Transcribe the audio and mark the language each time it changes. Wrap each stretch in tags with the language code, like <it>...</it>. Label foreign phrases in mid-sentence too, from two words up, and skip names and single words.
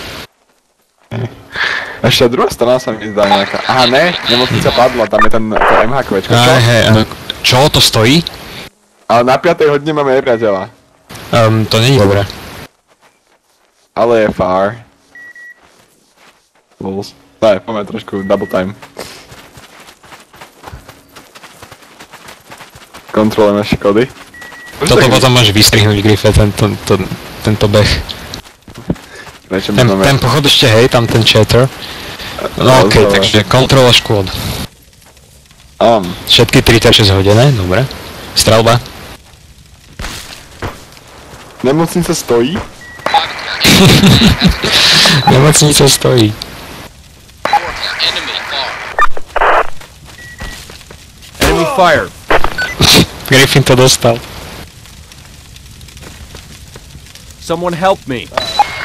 <sk>Ešte druhá strana sa mi zdá nejaká. Aha, ne, nemocnica padla, tam je ten MHQčko, čo? Hej, čo to stojí? Ale na 5. hodine máme nepriateľa. To nie je dobré. Ale je far. Lols. Daj, poďme trošku</sk> <en>double time.</en> <sk>Kontrolujeme škody. Toto potom máš vystrihnúť, Griffe, tento beh. Ten pochod ešte, hej, tam ten chatter. No okej, takže kontrola škôd. Všetky 36 hodené, dobre. Strelba. Nemocnica stojí? Nemocnica stojí.</sk> <en>Enemy fire.</en> <sk>Griffin to dostal.</sk> <en>Someone help me.</en>